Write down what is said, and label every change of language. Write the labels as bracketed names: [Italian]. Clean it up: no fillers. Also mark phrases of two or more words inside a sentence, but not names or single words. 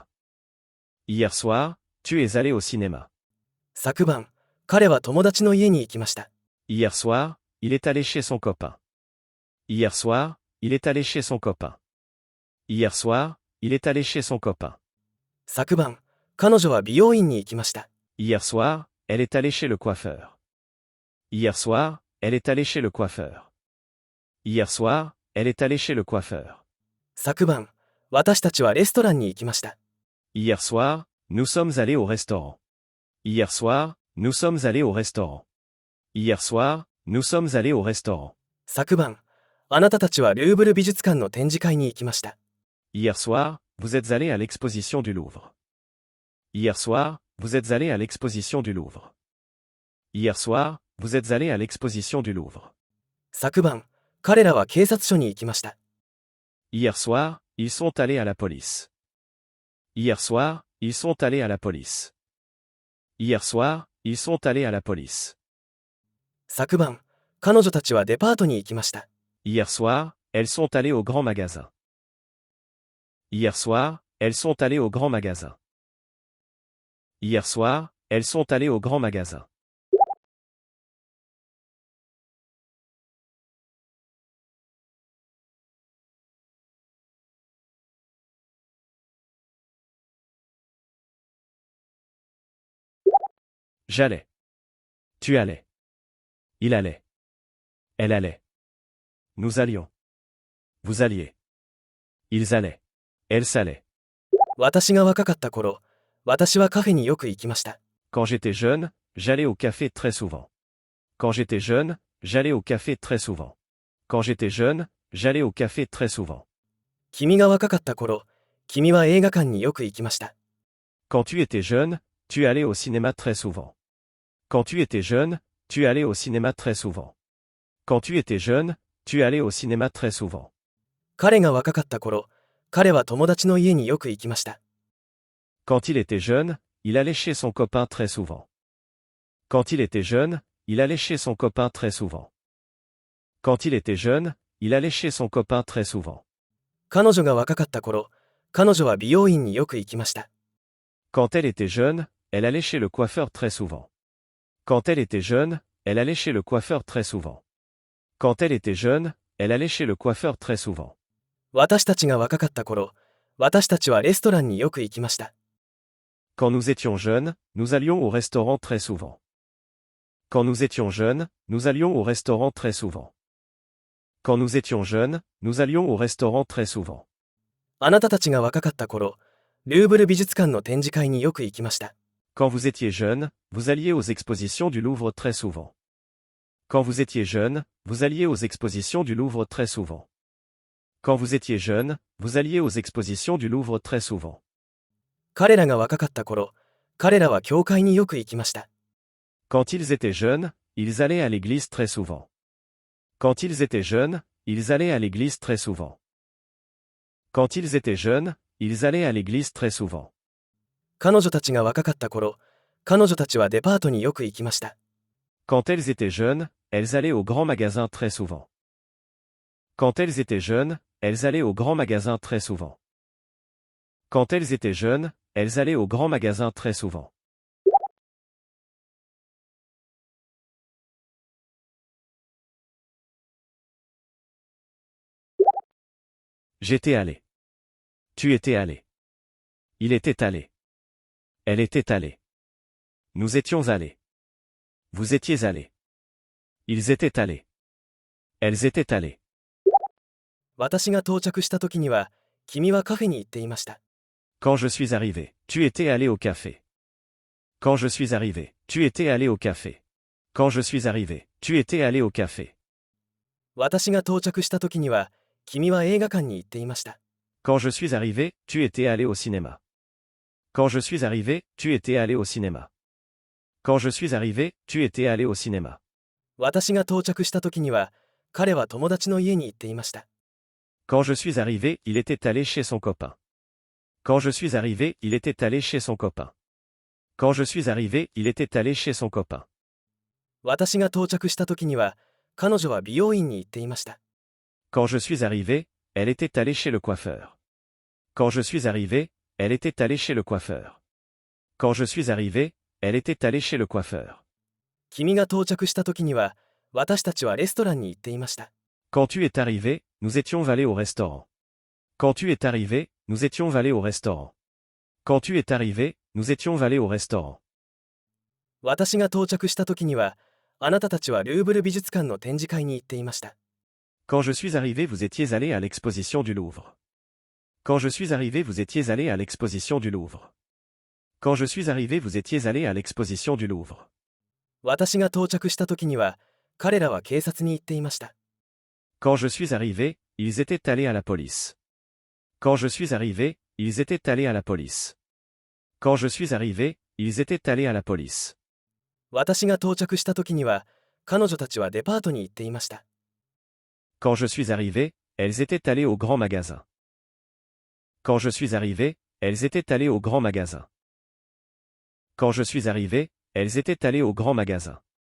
[French] Hier soir, tu es allé au cinéma. [Japanese] 昨晩、彼は友達の家に行きました。 [French] Hier soir, il est allé chez son copain. Hier soir, il est allé chez son copain. Hier soir, il est allé chez son copain. [Japanese] 昨晩、彼女は美容院に行きました。 [French] Hier soir, elle est allée chez le coiffeur. Hier soir, elle est allée chez le coiffeur. Hier soir, elle est allée chez le coiffeur. [Japanese] 昨晩、私たちはレストランに行きました。 [French] Hier soir, nous sommes allés au restaurant. Hier soir, nous sommes allés au restaurant. Hier soir, nous sommes allés au restaurant. [Japanese] 昨晩、あなたたちはルーブル美術館の展示会に行きました。 [French] Hier soir, vous êtes allés à l'exposition du Louvre. Hier soir, vous êtes allés à l'exposition du Louvre. Hier soir, vous êtes allés à l'exposition du Louvre. [Japanese] 昨晩、彼らは警察署に行きました。 [French] Hier soir, ils sont allés à la police. Hier soir, ils sont allés à la police. Hier soir, ils sont allés à la police. [Japanese] 昨晩、彼女たちはデパートに行きました。 [French] Hier soir, elles sont allées au grand magasin. Hier soir, elles sont allées au grand magasin. Hier soir, elles sont allées au grand magasin. J'allais. Tu allais. Il allait. Elle allait. Nous allions. Vous alliez. Ils allaient. Elles allaient. [Japanese] 私が若かった頃、私はカフェによく行きました。 [French] Quand j'étais jeune, j'allais au café très souvent. Quand j'étais jeune, j'allais au café très souvent. Quand j'étais jeune, j'allais au café très souvent. [Japanese] 君が若かった頃、君は映画館によく行きました。 [French] Quand tu étais jeune, tu allais au cinéma très souvent. Quand tu étais jeune, tu allais au cinéma très souvent. Quand tu étais jeune, tu allais au cinéma très souvent. [Japanese] 彼が若かった頃、彼は友達の家によく行きました。 [French] Quand il était jeune, il allait chez son copain très souvent. Quand il était jeune, il allait chez son copain très souvent. Quand il était jeune, il allait chez son copain très souvent. [Japanese] 彼女が若かった頃、彼女は美容院によく行きました。 [French] Quand elle était jeune, elle allait chez le coiffeur très souvent. Quand elle était jeune, elle allait chez le coiffeur très souvent. Quand elle était jeune, elle allait chez le coiffeur très souvent. [Japanese] 私たちが若かった頃、私たちはレストランによく行きました。 [French] Quand nous étions jeunes, nous allions au restaurant très souvent. Quand nous étions jeunes, nous allions au restaurant très souvent. Quand nous étions jeunes, nous allions au restaurant très souvent. [Japanese] あなたたちが若かった頃、ルーブル美術館の展示会によく行きました。 [French] Quand vous étiez jeune, vous alliez aux expositions du Louvre très souvent. Quand vous étiez jeune, vous alliez aux expositions du Louvre très souvent. Quand vous étiez jeune, vous alliez aux expositions du Louvre très souvent. [Japanese] 彼らが若かった頃、彼らは教会によく行きました。 [French] Quand ils étaient jeunes, ils allaient à l'église très souvent. Quand ils étaient jeunes, ils allaient à l'église très souvent. Quand ils étaient jeunes, ils allaient à l'église très souvent. [Japanese] 彼女たちが若かった頃、彼女たちはデパートによく行きました。 [French] Quand elles étaient jeunes, elles allaient au grand magasin très souvent. Quand elles étaient jeunes, elles allaient au grand magasin très souvent. Quand elles étaient jeunes, elles allaient au grand magasin très souvent. J'étais allé. Tu étais allé. Il était allé. Elle était allée. Nous étions allés. Vous étiez allés. Ils étaient allés. Elles étaient allées. [Japanese] 私が到着した時には、君はカフェに行っていました。 [French] Quand je suis arrivé, tu étais allé au café. Quand je suis arrivé, tu étais allé au café. Quand je suis arrivé, tu étais allé au café. [Japanese] 私が到着した時には、君は映画館に行っていました。 [French] Quand je suis arrivé, tu étais allé au cinéma. Quand je suis arrivé, tu étais allé au cinéma. Quand je suis arrivé, tu étais allé au cinéma. [Japanese] 私が到着した時には、彼は友達の家に行っていました。 [French] Quand je suis arrivé, il était allé chez son copain. Quand je suis arrivé, il était allé chez son copain. Quand je suis arrivé, il était allé chez son copain. [Japanese] 私が到着した時には、彼女は美容院に行っていました。 [French] Quand je suis arrivé, elle était allée chez le coiffeur. Quand je suis arrivé, elle était allée chez le coiffeur. Quand je suis arrivé, elle était allée chez le coiffeur. [Japanese] 君が到着した時には、私たちはレストランに行っていました。 [French] Quand tu es arrivé, nous étions allés au restaurant. Quand tu es arrivé, nous étions allés au restaurant. Quand tu es arrivé, nous étions allés au restaurant. [Japanese] 私が到着した時には、あなたたちはルーブル美術館の展示会に行っていました。 [French] Quand je suis arrivé, vous étiez allés à l'exposition du Louvre. Quand je suis arrivé, vous étiez allés à l'exposition du Louvre. Quand je suis arrivé, vous étiez allés à l'exposition du Louvre. [Japanese] 私が到着した時には、彼らは警察に行っていました。 [French] Quand je suis arrivé, ils étaient allés à la police. Quand je suis arrivé, ils étaient allés à la police. Quand je suis arrivé, ils étaient allés à la police. [Japanese] 私が到着した時には、彼女たちはデパートに行っていました。 [French] Quand je suis arrivé, elles étaient allées au grand magasin. Quand je suis arrivé, elles étaient allées au grand magasin. Quand je suis arrivé, Elles étaient allées au grand magasin.